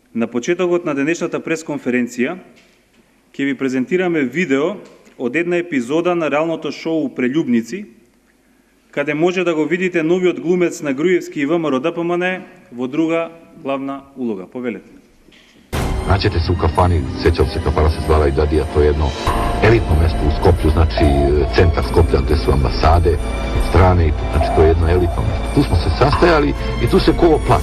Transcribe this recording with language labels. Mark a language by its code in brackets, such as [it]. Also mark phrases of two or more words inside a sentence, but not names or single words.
[mk] На почетокот на денешната пресконференција ќе ви презентираме видео од една епизода на реалното шоу Прељубници, каде може да го видите новиот глумец на Груевски и ВМРО ДПМН во друга главна улога. Повелете. [sr] Naćete se u kafani, sećam se, kafana se zvala Idadija, to je jedno elitno mesto u Skoplju, znači centar Skoplja gde su ambasade, strane, znači to je jedno elitno mesto. Tu smo se sastajali i tu se kolo plati.